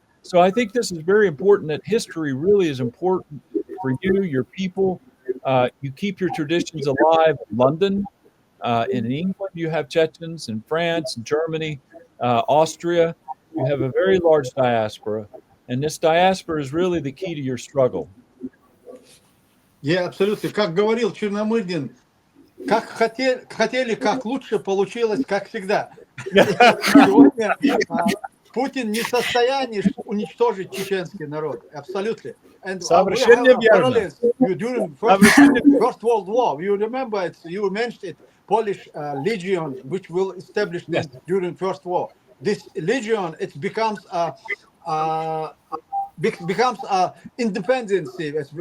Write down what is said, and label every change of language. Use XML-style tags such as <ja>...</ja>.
<en>So I think this is very important, that history really is important for you, your people. You keep your traditions alive in London. In England, you have Chechens. In France, and Germany, Austria, you have a very large diaspora. And this diaspora is really the key to your struggle.</en> <ru>Я абсолютно, как говорил Черномырдин, как хотели, как лучше, получилось, как всегда. Сегодня Путин не в состоянии уничтожить чеченский народ. Абсолютно.</ru> <en>And we have a parallels during First World War. You remember it, you mentioned it, Polish Legion, which will establish during First War. This Legion, it becomes a independency.</en>